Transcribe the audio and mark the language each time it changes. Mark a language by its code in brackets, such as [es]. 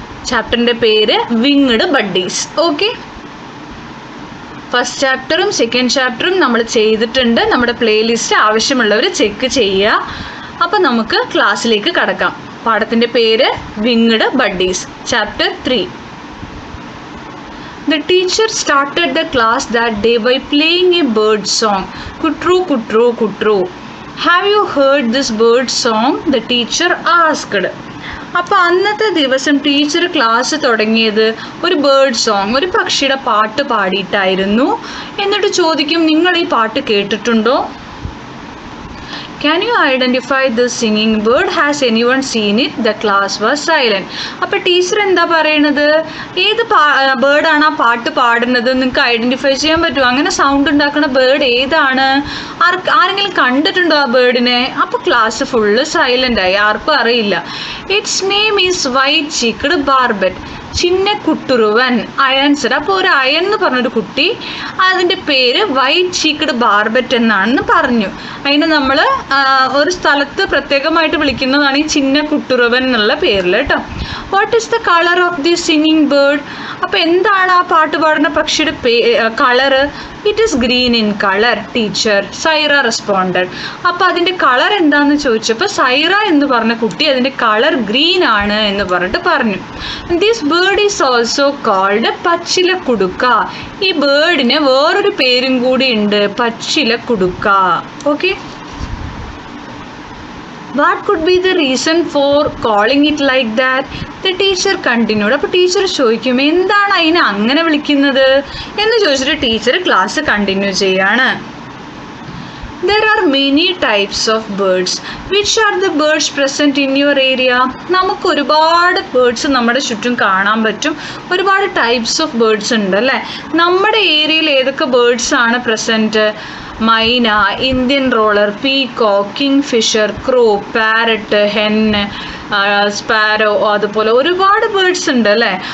[ml] ചാപ്റ്ററിൻ്റെ പേര് winged buddies. Okay, first ചാപ്റ്ററും second ചാപ്റ്ററും നമ്മൾ ചെയ്തിട്ടുണ്ട്. നമ്മുടെ പ്ലേലിസ്റ്റ് ആവശ്യമുള്ളവർ ചെക്ക് ചെയ്യുക. അപ്പം നമുക്ക് ക്ലാസ്സിലേക്ക് കടക്കാം. പാഠത്തിൻ്റെ പേര് winged buddies, chapter 3. [en] The teacher started the class that day by playing a bird song. Kutru, kutru, kutru. Have you heard this bird song? The teacher asked. [ml] അപ്പോൾ അന്നത്തെ ദിവസം ടീച്ചർ ക്ലാസ് തുടങ്ങിയത് ഒരു ബേർഡ് സോങ്, ഒരു പക്ഷിയുടെ പാട്ട് പാടിയിട്ടായിരുന്നു. എന്നിട്ട് ചോദിക്കും, നിങ്ങൾ ഈ പാട്ട് കേട്ടിട്ടുണ്ടോ? [en] Can you identify this singing bird? Has anyone seen it? The class was silent. [ml] അപ്പോൾ ടീച്ചർ എന്താ പറയണത്? ഏത് ബേർഡാണ് ആ പാട്ട് പാടുന്നത് നിങ്ങൾക്ക് ഐഡൻറ്റിഫൈ ചെയ്യാൻ പറ്റുമോ? അങ്ങനെ സൗണ്ട് ഉണ്ടാക്കുന്ന ബേർഡ് ഏതാണ്? ആരെങ്കിലും കണ്ടിട്ടുണ്ടോ ആ ബേർഡിനെ? അപ്പോൾ ക്ലാസ് ഫുള്ള് സൈലൻ്റ് ആയി, ആർക്കും അറിയില്ല. [en] It's name is white cheeked barbet. [ml] ചിന്നക്കുട്ടുറുവൻ, അയൻസർ. അപ്പോൾ ഒരു അയൻ എന്ന് പറഞ്ഞൊരു കുട്ടി, അതിൻ്റെ പേര് വൈറ്റ് ചീക്ക്ഡ് ബാർബറ്റ് എന്നാണെന്ന് പറഞ്ഞു. അതിന് നമ്മൾ ഒരു സ്ഥലത്ത് പ്രത്യേകമായിട്ട് വിളിക്കുന്നതാണ് ഈ ചിന്നക്കുട്ടുറുവൻ എന്നുള്ള പേരിൽ കേട്ടോ. [en] What is the colour of the singing bird? [ml] അപ്പോൾ എന്താണ് ആ പാട്ട് പാടുന്ന പക്ഷിയുടെ colour? [en] It is green in colour teacher, Saira responded. [ml] അപ്പോൾ അതിൻ്റെ കളർ എന്താണെന്ന് ചോദിച്ചപ്പോൾ സൈറ എന്ന് പറഞ്ഞ കുട്ടി അതിൻ്റെ കളർ ഗ്രീൻ ആണ് എന്ന് പറഞ്ഞിട്ട് പറഞ്ഞു. [en] This bird is also called പച്ചില കുടുക്ക. [ml] ഈ ബേർഡിന് വേറൊരു പേരും കൂടി ഉണ്ട്, പച്ചില കുടുക്ക. [en] Okay, what could be the reason for calling it like that? The teacher continued. [ml] അപ്പോൾ ടീച്ചർ ചോദിക്കും, എന്താണ് അതിനെ അങ്ങനെ വിളിക്കുന്നത് എന്ന് ചോദിച്ചിട്ട് ടീച്ചർ ക്ലാസ് കണ്ടിന്യൂ ചെയ്യാണ്. [en] There are many types of birds. Which are the birds present in your area? [ml] നമുക്ക് ഒരുപാട് ബേർഡ്സ് നമ്മുടെ ചുറ്റും കാണാൻ പറ്റും. ഒരുപാട് ടൈപ്സ് ഓഫ് ബേർഡ്സ് ഉണ്ട് അല്ലേ? നമ്മുടെ ഏരിയയിൽ ഏതൊക്കെ ബേർഡ്സ് ആണ് പ്രസൻറ്റ്? മൈന, Indian roller, peacock, king Fisher, ക്രോ, പാരറ്റ്, ഹെന്ന്, സ്പാരോ, അതുപോലെ ഒരുപാട് ബേർഡ്സ് ഉണ്ട് അല്ലേ?